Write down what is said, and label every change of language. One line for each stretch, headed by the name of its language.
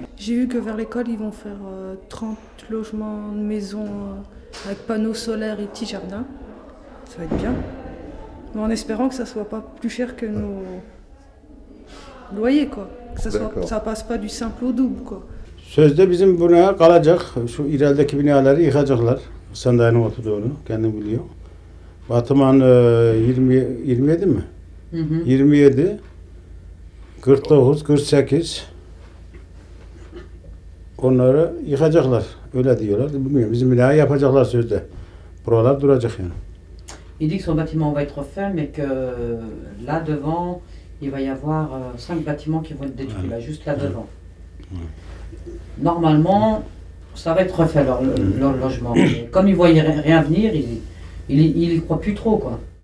French: J'ai vu que vers l'école, ils vont faire 30 logements de maisons avec panneaux solaires et petits jardins. Ça va être bien. Mais en espérant que ça soit pas plus cher que nos loyers, quoi. Que ça passe pas du simple au double, quoi.
Turkish: Sözde bizim buna kalacak, şu ilerideki binaları yıkacaklar. Sandalyenin oturduğunu, kendim biliyor. Batman 27 mi? 27, 49, 48 onları yıkacaklar. Öyle diyorlar. Bilmiyorum. Bizim bina yapacaklar sözde. Buralar duracak yani.
French: Il dit que son bâtiment va être refait, mais que là devant, il va y avoir 5 bâtiments qui vont être détruits, là, juste là devant. Normalement, ça va être refait leur logement. Mais comme il ne voyait rien venir, il y croit plus trop, quoi.